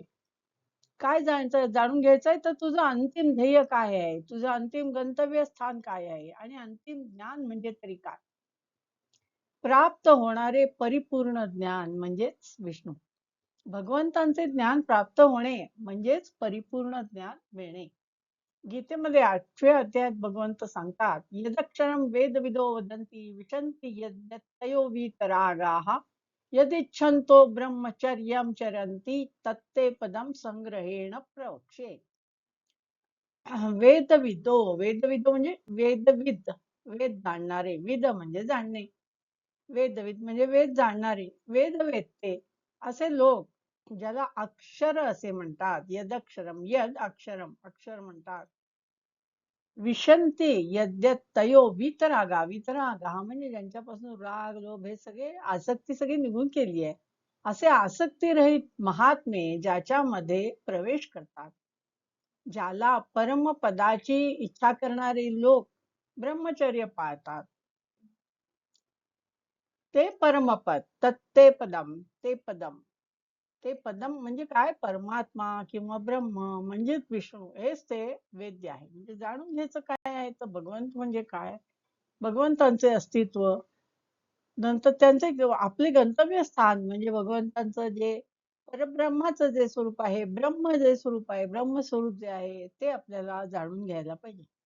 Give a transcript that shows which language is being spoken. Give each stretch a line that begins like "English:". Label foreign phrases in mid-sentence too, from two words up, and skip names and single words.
Marathi: काय जाणून घ्यायचंय, तर तुझं अंतिम ध्येय काय आहे, तुझं अंतिम गंतव्य स्थान काय आहे, आणि अंतिम ज्ञान म्हणजे तरी काय. प्राप्त होणारे परिपूर्ण ज्ञान म्हणजेच विष्णू. भगवंतांचे ज्ञान प्राप्त होणे म्हणजेच परिपूर्ण ज्ञान मिळणे. गीतेमध्ये 8व्या अध्यायात भगवंत सांगतात,
Sanskrit: यदक्षरम वेदविदो वदंती विशन्ति यद्यतयो वीतरागाः यदिच्छन्तो ब्रह्मचर्यं चरन्ति तत्ते पदं संग्रहेण प्रवक्षे. वेदविदो, वेदविदो
Marathi: म्हणजे वेदविद, वेद जाणणारे. विद म्हणजे जाणणे. वेदविद म्हणजे वेद जाणणारे, वेदवेत्ते असे लोक, ज्याला अक्षर असे म्हणतात.
Sanskrit: यदक्षरम, यद अक्षरम,
Marathi: अक्षर म्हणतात.
Sanskrit: विशंती यद्यतयो वीतरागा,
Marathi: वीतरागा म्हणजे ज्यांच्यापासून राग लोभ हे सगळे आसक्ती सगळी निघून केली आहे, असे आसक्तीरहित महात्मे ज्याच्यामध्ये प्रवेश करतात. ज्याला परमपदाची इच्छा करणारे लोक ब्रह्मचर्य पाळतात, ते परमपद.
Sanskrit: तत्ते पदम, ते पदम.
Marathi: ते पदम म्हणजे काय? परमात्मा किंवा ब्रह्म म्हणजेच विष्णू, हेच ते वेद्य आहे. म्हणजे जाणून घ्यायचं काय आहे, तर भगवंत म्हणजे काय, भगवंतांचे अस्तित्व, नंतर त्यांचे आपले गंतव्य स्थान म्हणजे भगवंतांचं जे परब्रह्माचं जे स्वरूप आहे, ब्रह्म जे स्वरूप आहे, ब्रह्मस्वरूप जे आहे, ते आपल्याला जाणून घ्यायला पाहिजे.